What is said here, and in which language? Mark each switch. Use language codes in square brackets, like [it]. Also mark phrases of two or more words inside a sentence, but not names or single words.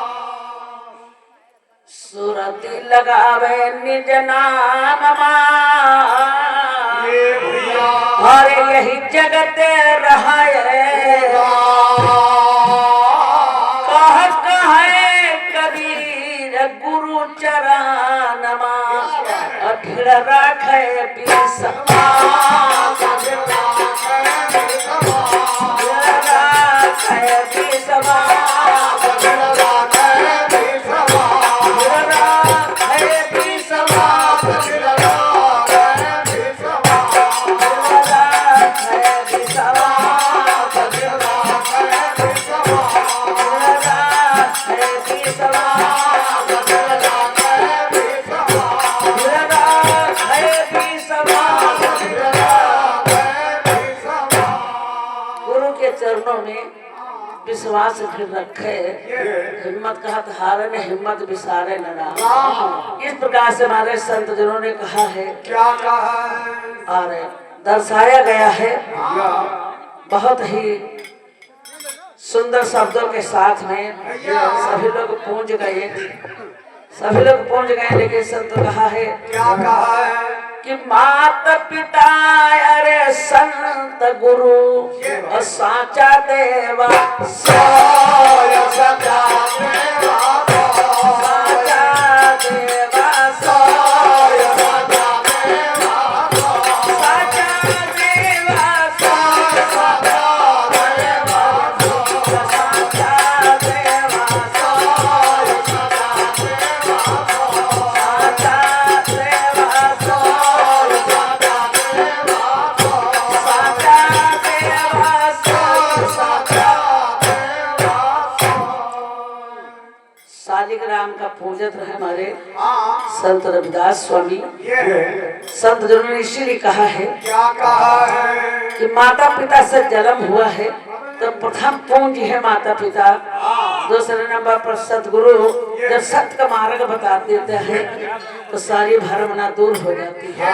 [hi] सूरती लगावे निज नाम मां, ये भैया और यही जगते रहाए कह कहे कबीर गुरु चरण मां, अठिड़ राखे बिसमा, राखे बिसमा, राखे बिसमा, राखे बिसमा, राखे बिसमा, राखे बिसमा। गुरु के चरणों में विश्वास फिर रखे, हिम्मत कहत हारे ने हिम्मत विसारे न राम। इस प्रकार से हमारे संत जनों ने कहा है क्या कहा है? और दर्शाया गया है बहुत ही सुंदर शब्दों के साथ में। सभी लोग पूंज गए, सभी लोग पूंज गए, लेकिन संत कहा है क्या कहा है? कि मात पिता अरे संत गुरु और साचा देवा, सोय सदा देवा, साचा देवा, सोय सदा देवा, साचा देवा, सोय सदा देवा, साचा देवा, सोय सदा देवा, साचा देवा, सोय सदा देवा, साचा देवा, सोय सदा देवा। शालिग्राम का पूजक रहे हमारे हाँ, संत रविदास स्वामी। ये है। संत जनों ने इसीलिए कहा है क्या कहा है? कि माता पिता से जन्म हुआ है तो प्रथम पूंजी है माता पिता, दूसरे नंबर पर सतगुरु जब सत्य का मार्ग बता देते हैं तो सारी भरमना दूर हो जाती है।